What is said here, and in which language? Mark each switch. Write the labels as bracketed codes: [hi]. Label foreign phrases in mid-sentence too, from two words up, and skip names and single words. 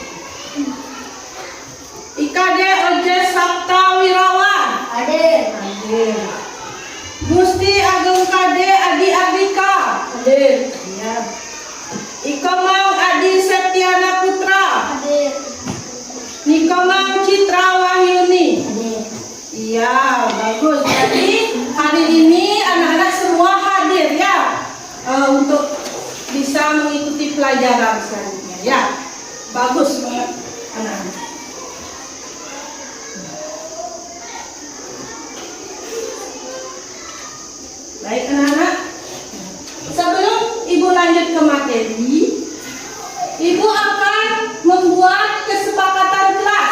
[id] Ikadek Ojes Sabta Wirawan, Hadir. hadir. Gusti Ageng Kade Adi Ardika, Hadir. ya. Ikomang Adi Septiana Putra, Hadir. Nikomang Citra Wahyuni. Hadir. Iya, bagus. Jadi hari ini anak-anak semua hadir ya, untuk bisa mengikuti pelajaran selanjutnya ya. Bagus banget anak-anak. Baik anak-anak, sebelum Ibu lanjut ke materi, Ibu akan membuat kesepakatan kelas.